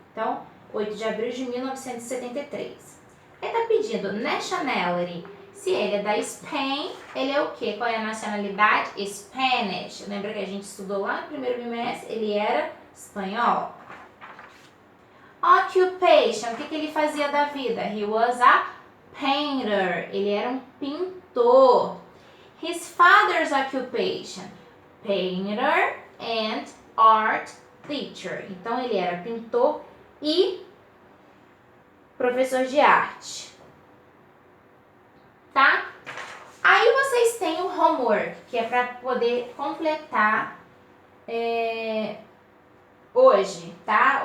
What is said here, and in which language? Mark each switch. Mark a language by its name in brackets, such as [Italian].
[Portuguese] Então, 8 de abril de 1973. Aí tá pedindo nationality. Se ele é da Spain, ele é o quê? Qual é a nacionalidade? Spanish. Lembra que a gente estudou lá no primeiro bimestre? Ele era espanhol. Occupation. O que ele fazia da vida? [English] He was a painter. [Portuguese] Ele era um pintor. [English] His father's occupation. Painter and art teacher. [Portuguese] Então, ele era pintor e professor de arte. Tá? Aí vocês têm o homework, que é para poder completar hoje, tá?